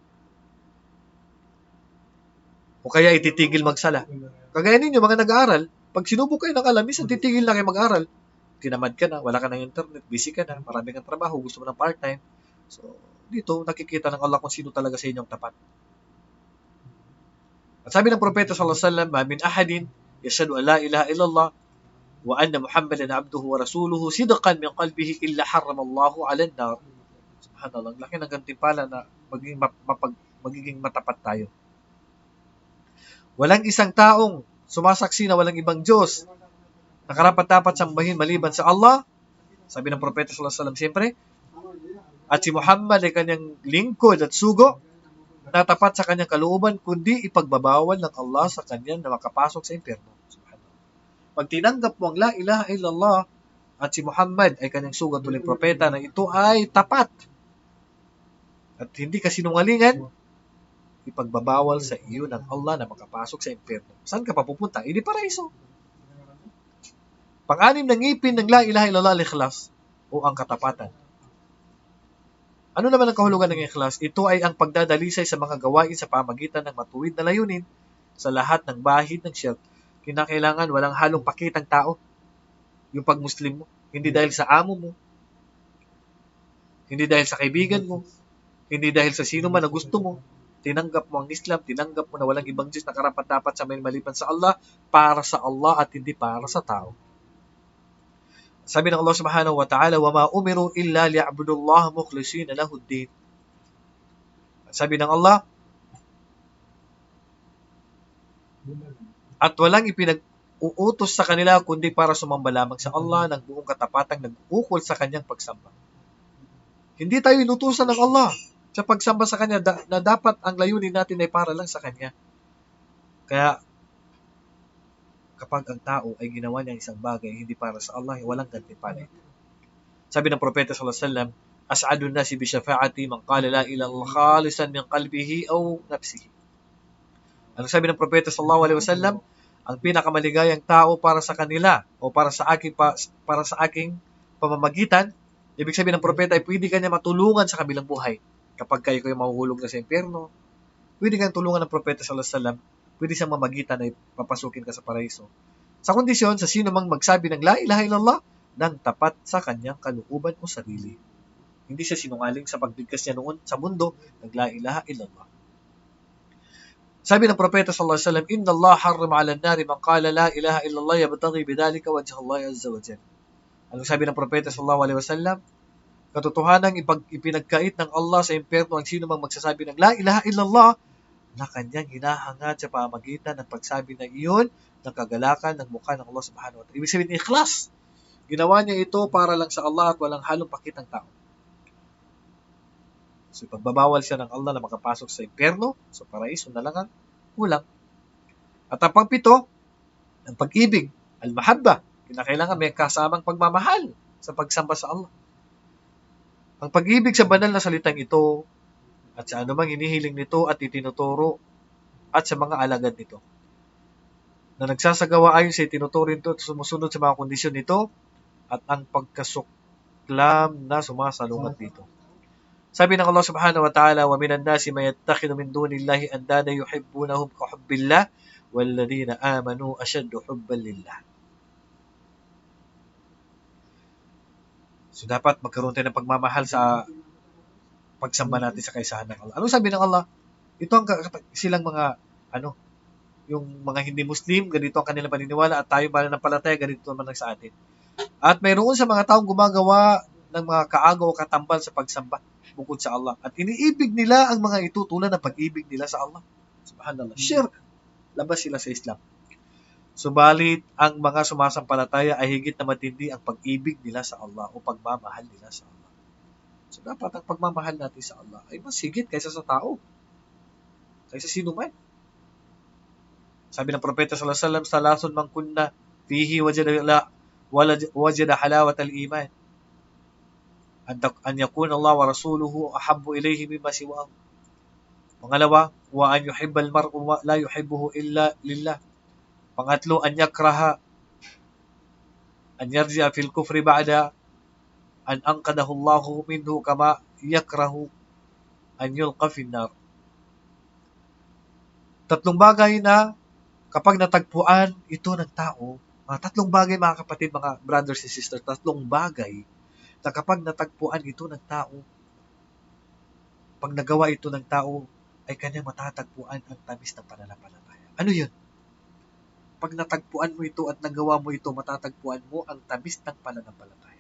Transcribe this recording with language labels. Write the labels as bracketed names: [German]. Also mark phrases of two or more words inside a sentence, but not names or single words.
[Filipino] O kaya ititigil magsala. Kagaya ninyo, mga nag-aaral, pag sinubok kayo ng alam, minsan titigil na kayo mag-aaral. Tinamad ka na, wala ka ng internet, busy ka na, marami kang trabaho, gusto mo ng part-time. So, dito, nakikita ng Allah kung sino talaga sa inyong tapat. At sabi ng Propeta [Arabic] صلى الله عليه وسلم ما من أحد يشهد أن لا إله إلا الله وأن محمدا عبده ورسوله صدقا من قلبه إلا حرمه الله على النار." [Filipino] Subhanallah, laki ng gantimpala na magiging matapat tayo. Walang isang taong sumasaksi na walang ibang Diyos na karapat-dapat sambahin maliban sa Allah. Sabi ng Propeta [Arabic] صلى الله عليه وسلم [Filipino] siyempre, at si Muhammad ay kanyang lingkod at sugo na tapat sa kanyang kalooban, kundi ipagbabawal ng Allah sa kanya na makapasok sa impyerno. Pag tinanggap mo ang [Arabic] لا إله إلا الله [Filipino] at si Muhammad ay kanyang sugat tuloy propeta na ito ay tapat at hindi kasinungalingan, ipagbabawal sa iyo ng Allah na makapasok sa impyerno. Saan ka pa pupunta? Hindi paraiso. Pang-anim ng ngipin ng [Arabic] لا إله إلا الله الإخلاص [Filipino] o ang katapatan. Ano naman ang kahulugan ng ikhlas? Ito ay ang pagdadalisay sa mga gawain sa pamagitan ng matuwid na layunin sa lahat ng bahid ng shirk. Kinakailangan walang halong pakitang tao. Yung pag-Muslim mo, hindi dahil sa amo mo, hindi dahil sa kaibigan mo, hindi dahil sa sino man na gusto mo, tinanggap mo ang Islam, tinanggap mo na walang ibang Diyos na karapat-dapat sa maliban sa Allah, para sa Allah at hindi para sa tao. Sabi ng Allah [Arabic] سبحانه وتعالى, وَمَا أُمِرُوا إِلَّا لِيَعْبُدُوا اللَّهَ مُخْلِصِينَ لَهُ الدِّينَ. [Filipino] Sabi ng Allah, at walang ipinag-uutos sa kanila kundi para sumamba lamang sa Allah ng buong katapatang nag-uukol sa kanyang pagsamba. Hindi tayo inutusan ng Allah sa pagsamba sa Kanya na dapat ang layunin natin ay para lang sa Kanya. Kaya, kapag ang tao ay ginawa niya isang bagay hindi para sa Allah, walang gantimpala. Sabi ng Propeta [Arabic] صلى الله عليه وسلم أسعد الناس بشفاعة من قال لا إله إلا الله خالصا من قلبه أو نفسه. [Filipino] Ano sabi ng Propeta [Arabic] صلى الله عليه وسلم? [Filipino] Ang pinakamaligayang tao para sa kanila o para sa aking pamamagitan. Ibig sabihin ng propeta ay pwede kanya matulungan sa kabilang buhay. Kapag kayo mahuhulog na sa impyerno, pwede kang tulungan ng propeta [Arabic] صلى الله عليه وسلم, [Filipino] pwede siyang mamagitan ay papasukin ka sa paraiso. Sa kondisyon, sa sino mang magsabi ng [Arabic] لا إله إلا الله, [Filipino] nang tapat sa kanyang kalooban o sarili. Hindi siya sinungaling sa pagbigkas niya noon sa mundo ng [Arabic] لا إله إلا الله. [Filipino] Sabi ng propeta [Arabic] صلى الله عليه وسلم إن الله حرم على النار من قال لا إله إلا الله يبتغي بذلك وجه الله عز وجل. [Filipino] Anong sabi ng propeta [Arabic] صلى الله عليه وسلم? [Filipino] Katotohanan ipinagkait ng Allah sa impyerno ang sino mang magsasabi ng [Arabic] لا إله إلا الله [Filipino] na kanyang hinahangad sa pamagitan ng pagsabi ng iyon ng kagalakan ng mukha ng Allah [Arabic] سبحانه وتعالى. [Filipino] Ibig sabihin, ikhlas. Ginawa niya ito para lang sa Allah at walang halong pakitang tao. So, pagbabawal siya ng Allah na makapasok sa impyerno, sa paraiso na lang ang kulang. At ang pangpito, ang pag-ibig, al-mahabba. Kinakailangan may kasamang pagmamahal sa pagsamba sa Allah. Ang pag-ibig sa banal na salitang ito at sa anumang inihiling nito at itinuturo at sa mga alagad nito na nagsasagawa ayon sa itinuturo nito at sumusunod sa mga kondisyon nito at ang pagkasuklam na sumasalungat dito. Sabi ng Allah [Arabic] سبحانه وتعالى, وَمِنَ النَّاسِ مَن يَتَّخِذُ مِن دُونِ اللَّهِ أَندَادًا يُحِبُّونَهُمْ كَحُبِّ اللَّهِ وَالَّذِينَ آمَنُوا أَشَدُّ حُبًّا لِلَّهِ. [Filipino] So, dapat magkaroon tayo ng pagmamahal sa pagsamba natin sa kaisahan ng Allah. Ano sabi ng Allah? Ito ang silang mga, yung mga hindi Muslim, ganito ang kanilang paniniwala at tayo mananampalataya, ganito naman lang sa atin. At mayroon sa mga taong gumagawa ng mga kaagaw o katambal sa pagsamba bukod sa Allah. At iniibig nila ang mga ito tulad ng pag-ibig nila sa Allah. Subhanallah. Shirk. Labas sila sa Islam. Subalit, ang mga sumasampalataya ay higit na matindi ang pag-ibig nila sa Allah o pagmamahal nila sa Allah. So, dapat ang pagmamahal natin sa Allah ay mas higit kaysa sa tao. Kaysa sino man. Sabi ng Propeta [Arabic] صلى الله عليه وسلم ثلاث من كن فيه وجد حلاوة الإيمان. أن يكون الله ورسوله أحب إليه مما سواه. Pangalawa, وأن يحب المرء لا يحبه إلا لله. Pangatlo, أن يكره أن يرجع في الكفر بعد أن أنقذه الله منه كما يكره أن يلقى في النار. [Filipino] Tatlong bagay na kapag natagpuan ito ng tao, tatlong bagay mga kapatid, mga [English] brothers and sisters, [Filipino] tatlong bagay na kapag natagpuan ito ng tao, pag nagawa ito ng tao, ay kanyang matatagpuan ang tamis ng pananampalataya. Ano yun? Pag natagpuan mo ito at nagawa mo ito, matatagpuan mo ang tamis ng pananampalataya.